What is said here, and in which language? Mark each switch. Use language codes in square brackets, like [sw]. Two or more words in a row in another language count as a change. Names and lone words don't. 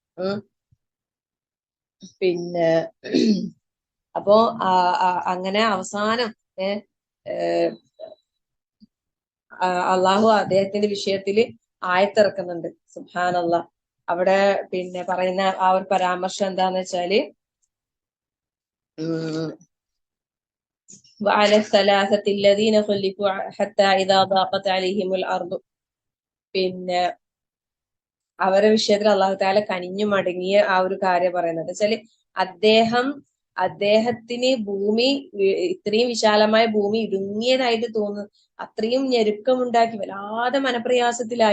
[ml] പിന്നെ അപ്പോ അങ്ങനെ അവസാനം അള്ളാഹു അദ്ദേഹത്തിന്റെ വിഷയത്തില് ആയത്തിറക്കുന്നുണ്ട്. സുബ്ഹാനല്ലാഹ്. അവിടെ പിന്നെ പറയുന്ന ആ ഒരു പരാമർശം എന്താന്ന് വെച്ചാല് [ar] وعلى الثلاثة الذين خلفوا حتى إذا ضاقت عليهم الأرض. [ml] പിന്നെ അവരുടെ വിഷയത്തിൽ [ar] الله تعالى [ml] കനിഞ്ഞു മടങ്ങിയ ആ ഒരു കാര്യം പറയുന്നത് വെച്ചാല് അദ്ദേഹത്തിന് ഭൂമി ഇത്രയും വിശാലമായ ഭൂമി ഇടുങ്ങിയതായിട്ട് തോന്നുന്നു, അത്രയും ഞെരുക്കമുണ്ടാക്കി വല്ലാതെ മനപ്രയാസത്തിലായി.